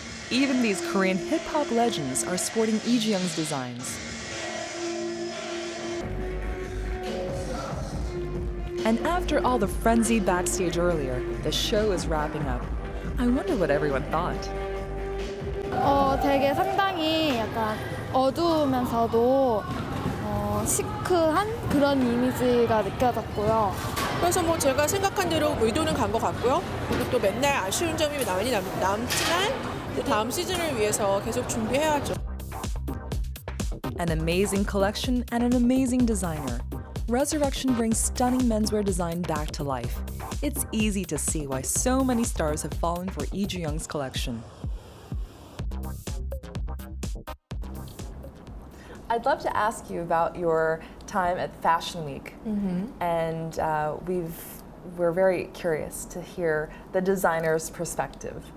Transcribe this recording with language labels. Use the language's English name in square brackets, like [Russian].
[English] Even these Korean hip-hop legends are sporting Lee Ju-young's designs. And after all the frenzy backstage earlier, the show is wrapping up. I wonder what everyone thought. [Korean] 되게 상당히 약간 어두우면서도 시크한 그런 이미지가 느껴졌고요. 그래서 뭐 제가 생각한 대로 의도는 간 것 같고요. 그리고 또 맨날 아쉬운 점이 많이 남지만 또 다음 시즌을 위해서 계속 준비해야죠. [English] An amazing collection and an amazing designer. Resurrection brings stunning menswear design back to life. It's easy to see why so many stars have fallen for Lee Ju-young's collection. I'd love to ask you about your time at Fashion Week, and we're very curious to hear the designer's perspective.